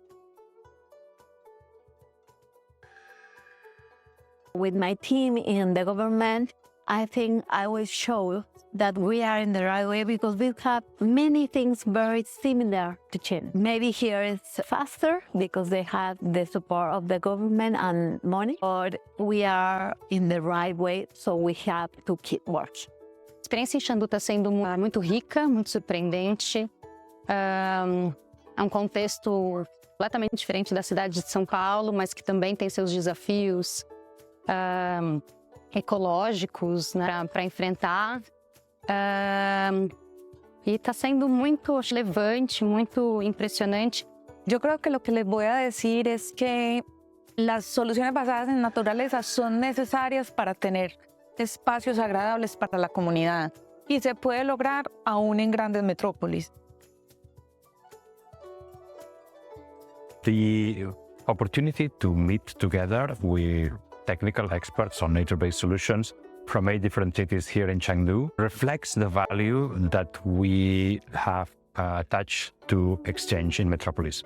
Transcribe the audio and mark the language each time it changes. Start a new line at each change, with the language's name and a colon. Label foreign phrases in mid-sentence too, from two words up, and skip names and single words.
English: With my team in the government, I think I will show that we are in the right way because we have many things very similar to China. Maybe here it's faster because they have the support of the government and money, but we are in the right way, so we have to keep working.
Portuguese: A experiência em Chengdu está sendo muito rica, muito surpreendente. É um contexto completamente diferente da cidade de São Paulo, mas que também tem seus desafios ecológicos, né, para enfrentar.
Spanish: Y está siendo muito relevante, muito impresionante. Yo creo que lo que les voy a decir es que las soluciones basadas en naturaleza son necesarias para tener espacios agradables para la comunidad y se puede lograr aún en grandes metrópolis.
English: The opportunity to meet together with technical experts on nature-based solutions from 8 different cities here in Chengdu reflects the value that we have attached to exchange in Metropolis.